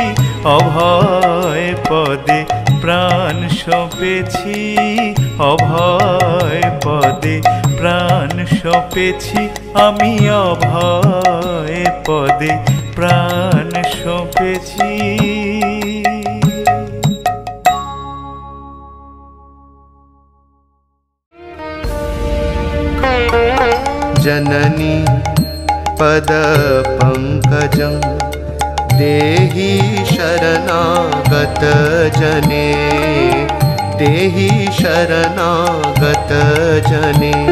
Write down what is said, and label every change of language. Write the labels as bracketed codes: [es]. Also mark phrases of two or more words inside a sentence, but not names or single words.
[bn] অভয় পদে প্রাণ সঁপেছি, অভয় পদে প্রাণ সঁপেছি আমি, অভয় পদে প্রাণ সঁপেছি। [sa] जननी पद पंकजं देहि शरणागत जने, देहि शरणागत जने।